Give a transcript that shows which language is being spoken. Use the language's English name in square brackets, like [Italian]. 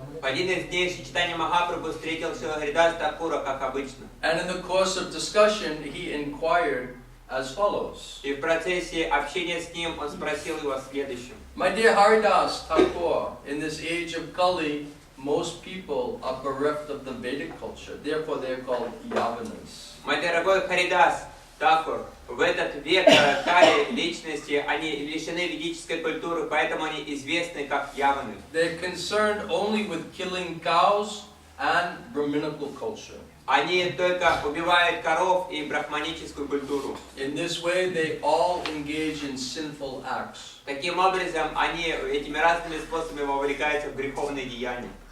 [Russian] В один из дней Шри Чайтанья-Махапрабху встретил Шрила Харидаса Такура, как обычно. [English] And in the course of discussion, he inquired as follows. [Russian] И в процессе общения с ним он спросил его о следующем. [English] My dear Haridas Thakur, in this age of Kali, most people are bereft of the Vedic culture. Therefore, they are called Yavanas. [Russian] Мой дорогой Харидас Такур, в этот век Кали личности, они лишены ведической культуры, поэтому они известны как яваны. [English] They're concerned only with killing cows and Brahminical culture. [Russian] Они только убивают коров и брахманическую культуру. [English] In this way, they all engage in sinful acts. [Russian] Таким образом, они этими разными способами вовлекаются в греховные деяния.